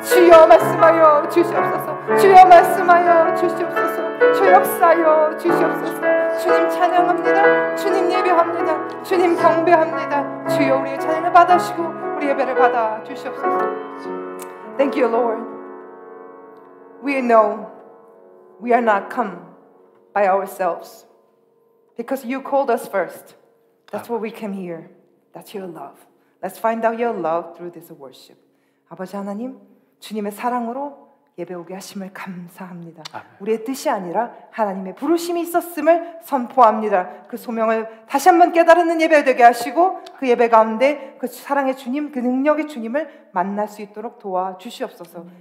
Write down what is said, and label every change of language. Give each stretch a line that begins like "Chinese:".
Korean: 주여 말씀하여 주시옵소서. 주여 말씀하여 주시옵소서. 주 역사하여 주시옵소서. 주님 찬양합니다. 주님 예배합니다. 주님 경배합니다. 주여 우리의 찬양을 받으시고 우리 예배를 받아 주시옵소서.
English: Thank you, Lord. We know we are not come by ourselves because you called us first. That's what we came here. That's your love. Let's find out your love through this worship.
Korean: 아버지 하나님, 주님의 사랑으로 예배 오게 하심을 감사합니다. 아멘. 우리의 뜻이 아니라 하나님의 부르심이 있었음을 선포합니다. 그 소명을 다시 한번 깨달는 예배 되게 하시고, 그 예배 가운데 그 사랑의 주님, 그 능력의 주님을 만날 수 있도록 도와주시옵소서.